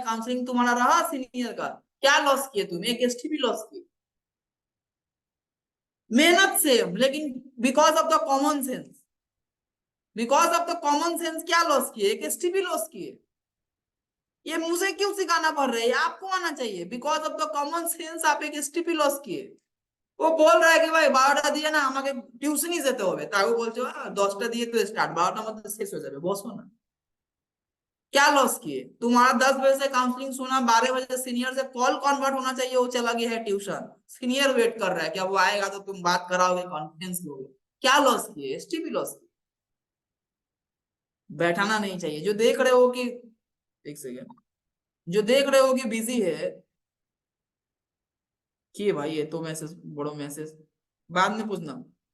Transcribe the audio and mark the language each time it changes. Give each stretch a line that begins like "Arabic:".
Hindi: Counselling तुम्हारा रहा senior का, क्या लॉस किए तुम? एक एसटीपी लॉस किए, मेहनत से, लेकिन
English: because of the common sense,
Hindi: because of the common sense क्या लॉस किए? एक एसटीपी लॉस किए। ये मुझे क्यों सिखाना पड़ रहा है? आपको आना चाहिए।
English: because of the common sense
Hindi: आप एक एसटीपी लॉस किए।
Bangla: ও বল রা কি ভাই 12টা দিয়ে না আমাকে টিউশনই যেতে হবে, তাও বলছো 10টা দিয়ে তো স্টাर्ट, 12টার মধ্যে শেষ হয়ে যাবে, বসো না।
Hindi: क्या लॉस किए? तुम्हारा 10 बजे से काउंसलिंग सुना, 12 बजे सीनियर से कॉल कन्वर्ट होना चाहिए, वो चला गया है ट्यूशन, सीनियर वेट कर रहा है क्या वो आएगा तो तुम बात कराओगे, कॉन्फिडेंस लोगे। क्या लॉस किए? एसटीपी लॉस किए। बैठाना नहीं चाहिए। जो देख रहे हो कि, एक सेकेंड, जो देख रहे हो कि बिजी है, कि भाई ये तो मैसेज, बड़ो मैसेज बाद में पूछना।